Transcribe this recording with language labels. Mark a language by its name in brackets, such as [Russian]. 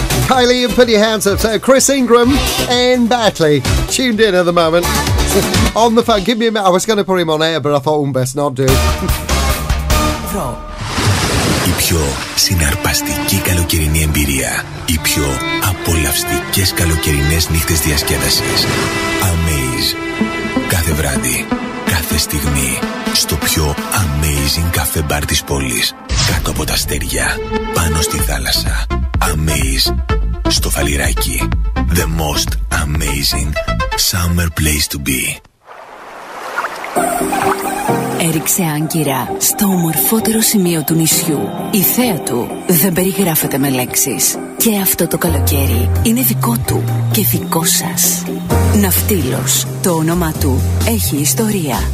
[English] Kylie, and put your hands up. So Chris Ingram in Batley, tuned in at the moment. On the phone. Give me a minute. I was going to put him on air, but I thought best not do. [Greek] Η πιο συναρπαστική καλοκαιρινή εμπειρία. Οι πιο απολαυστικές καλοκαιρινές νύχτες διασκέδασης. Amaze. Κάθε βράδυ. Κάθε στιγμή στο πιο amazing καφέ μπαρ της πόλης. Κάτω από τα αστέρια, πάνω στη θάλασσα. Amaze στο Φαλιράκι. [English] The most amazing summer place to be. [Greek] Έριξε άγκυρα στο ομορφότερο σημείο του νησιού. Η θέα του δεν περιγράφεται με λέξεις. Και αυτό το καλοκαίρι είναι δικό του και δικό σας. Ναυτίλος, το όνομά του έχει ιστορία.